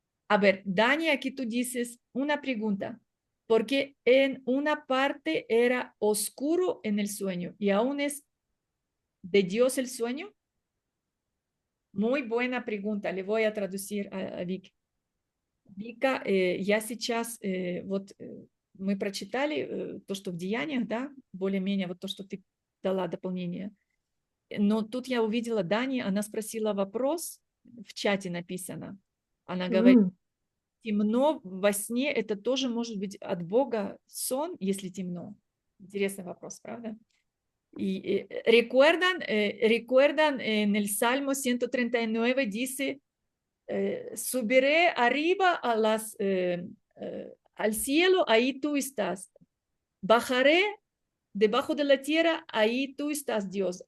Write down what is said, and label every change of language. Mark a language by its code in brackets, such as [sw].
[es] A ver, Dani, aquí tú dices una pregunta, porque en una parte era oscuro en el sueño y aún es de Dios el sueño. Muy buena pregunta, le voy a traducir a Vic. [ru] Віка, я сейчас вот мы прочитали то, что в Деяниях, да, более-менее вот то, что ты дала дополнение. Но тут я увидела Дани, она спросила вопрос, в чате написано. Она говорит, темно во сне, это тоже может быть от Бога сон, если темно? Интересный вопрос, правда? [es] Y recuerdan en el Salmo 139 dice, subiré arriba al cielo, ahí tú estás. Bajaré debajo de la tierra, ahí tú estás, Dios.